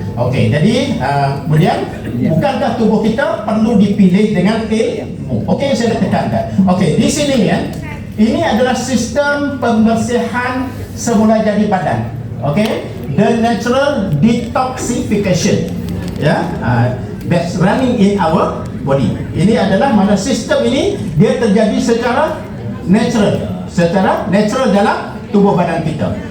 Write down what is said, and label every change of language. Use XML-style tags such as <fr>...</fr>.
<ms>Okey, jadi kemudian bukankah tubuh kita perlu dipilih dengan ilmu? Okey, saya tekankan. Okey, di sini ya, ini adalah sistem pembersihan semula jadi badan.</ms> <en>Okey, the natural detoxification, ya, that's running in our body.</en> <ms>Ini adalah mana sistem ini dia terjadi secara natural dalam tubuh badan kita.</ms>